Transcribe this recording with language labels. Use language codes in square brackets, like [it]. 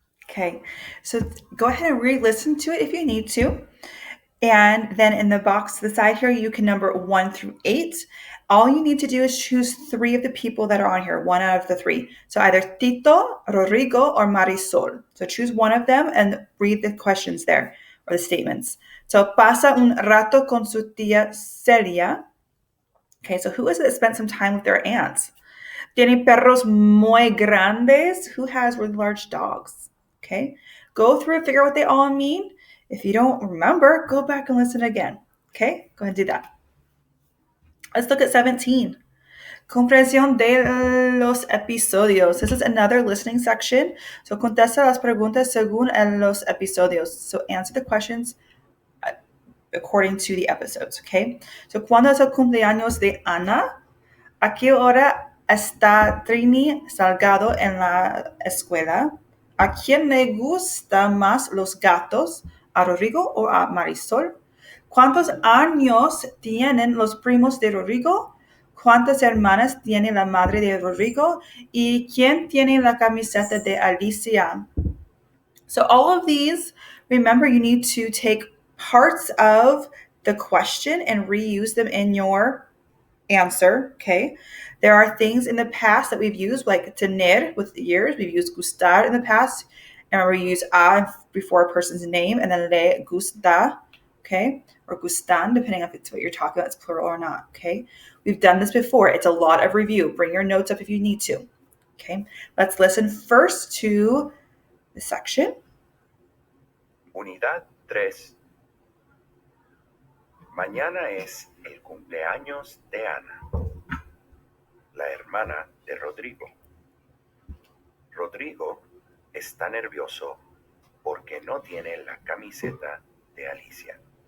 [en] Okay, so go ahead and re-listen to it if you need to. And then in the box to the side here, you can number 1 through 8. All you need to do is choose 3 of the people that are on here, 1 out of the 3. So either Tito, Rodrigo, or Marisol. So choose one of them and read the questions there, or the statements. [es] So pasa un rato con su tía Celia. [en] Okay, so who is it that spent some time with their aunts? [es] Tiene perros muy grandes. [en] Who has really large dogs? Okay, go through and figure out what they all mean. If you don't remember, go back and listen again. Okay, go ahead and do that. Let's look at 17. [es] Comprensión de los episodios. [en] This is another listening section. [es] So contesta las preguntas según los episodios. [en] So answer the questions according to the episodes. Okay, so [es] ¿cuándo es el cumpleaños de Ana? ¿A qué hora está Trini Salgado en la escuela? ¿A quién le gustan más los gatos? ¿A Rodrigo o a Marisol? ¿Cuántos años tienen los primos de Rodrigo? ¿Cuántas hermanas tiene la madre de Rodrigo? ¿Y quién tiene la camiseta de Alicia? [en] So all of these, remember, you need to take parts of the question and reuse them in your answer, okay? There are things in the past that we've used, like tener with years. We've used gustar in the past. And we use a before a person's name, and then le gusta, okay? or gustan, depending on if it's what you're talking about, it's plural or not, okay? We've done this before. It's a lot of review. Bring your notes up if you need to, okay? Let's listen first to the section. [es] Unidad 3. Mañana es el cumpleaños de Ana, la hermana de Rodrigo. Rodrigo está nervioso porque no tiene la camiseta de Alicia.